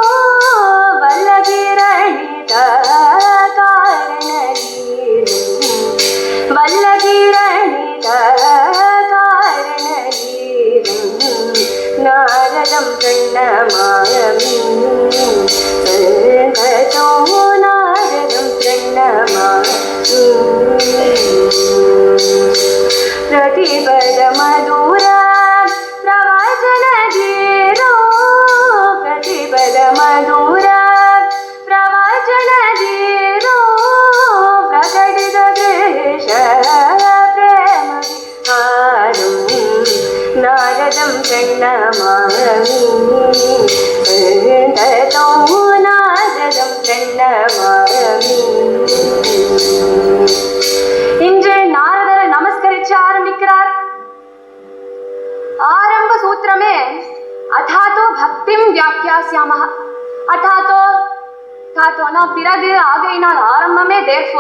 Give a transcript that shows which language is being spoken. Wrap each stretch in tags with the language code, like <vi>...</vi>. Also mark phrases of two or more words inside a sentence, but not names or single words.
<sa>वल्लकिरणित कारणलीलम्, वल्लकिरणित कारणलीलम्, नारदं प्रणमामि सन्ततो, नारदं प्रणमामि. प्रतिपद मधुर प्रवचन धीरो, प्रतिपद मधुर प्रवचन धीरो, प्रकटित देश प्रेम विहारं, नारदं प्रणमामि सन्ततो, नारदं प्रणमामि.</sa> <ta>இன்று நாரதரை நமஸ்கரிச்சு ஆரம்பிக்கிறார். ஆரம்ப சூத்திரமே</ta> <sa>अथातो भक्तिं व्याख्यास्यामः.</sa> <ta>அதாதோ, தாத்தோனா பிறகு, ஆகையினால் ஆரம்பமே தேர்ஃபோர்.</ta>